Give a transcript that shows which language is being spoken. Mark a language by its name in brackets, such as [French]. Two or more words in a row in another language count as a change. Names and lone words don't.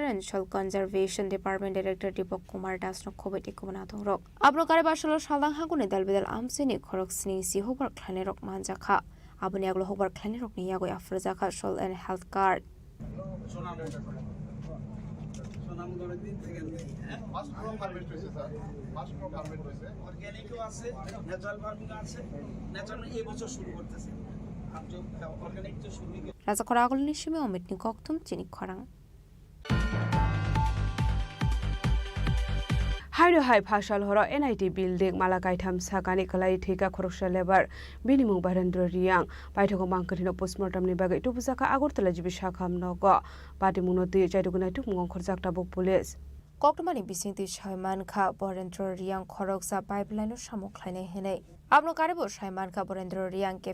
[English] and soil conservation department director [Kok Borok] দীপক কুমার দাস নখবৈটি কুমনাথং রক আব্রকারে বাসল সালদাং হাগুনি দালবেদাল আমসিনি খরক স্নি সি হবার খ্লানে রক মানজাখা আবনি আগলো হবার খ্লানে রক নিয়াগই আফরজাখা [English] soil and health card [Kok Borok] রাজা খরাগল নিশিমে অমিত নিকক্তুম চিনি খরাং হাইরো হাই ফাশাল হর এনআইটি বিল্ডিং মালাকাইথাম সাকানি কলাই ठेका खरकसा लेबार बिनिमुं बारेन्द्र रियां बायथको मांकथिनो पोस्टमर्टमनि बागै टुबुजाका आगरतला जिबि साखाम नग पाटिमुनति जायदुगुनाय तुमुं खरजाकटा बुक पुलिस कक्टमानि बिसिंति सायमानखा बरेन्द्र रियां खरकसा पाइपलाइन सामुख्लायनाय हेनै आब्नो कारेबो सायमानखा बरेन्द्र रियां के